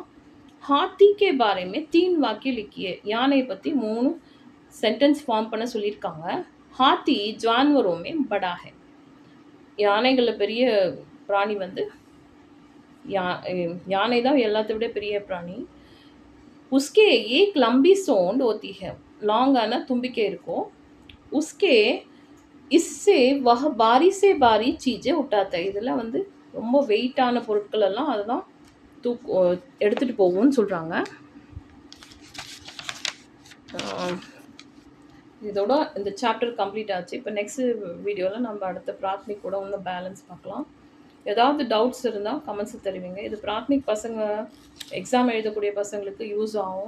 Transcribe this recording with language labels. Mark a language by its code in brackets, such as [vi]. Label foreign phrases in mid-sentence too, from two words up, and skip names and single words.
[hi] हाथी के बारे में 3 वाक्य लिखिए. [ta] யானை பற்றி 3 [en] sentence form [ta] பண்ண சொல்லியிருக்காங்க. [hi] हाथी जानवरों में बड़ा है, [ta] யானைகளில் பெரிய பிராணி வந்து யானை தான் எல்லாத்தை விட பெரிய பிராணி. [hi] उसके एक लंबी सोंड होती है, [ta] லாங்கான தும்பிக்கை இருக்கும். [hi] उसके इससे वह बारी से बारी चीज़ें उठाता है, [ta] இதெல்லாம் வந்து ரொம்ப வெயிட்டான பொருட்கள் எல்லாம் அதெல்லாம் எடுத்துகிட்டு போகும்னு சொல்கிறாங்க. இதோட இந்த [en] chapter complete [ta] ஆச்சு. இப்போ நெக்ஸ்ட் வீடியோவில் நம்ம அடுத்த பிராத்மிக் கூட இன்னும் பேலன்ஸ் பார்க்கலாம். ஏதாவது டவுட்ஸ் இருந்தால் கமெண்ட்ஸில் தெரிவிங்க. இது பிராத்மிக் பசங்க எக்ஸாம் எழுதக்கூடிய பசங்களுக்கு யூஸ் ஆகும்.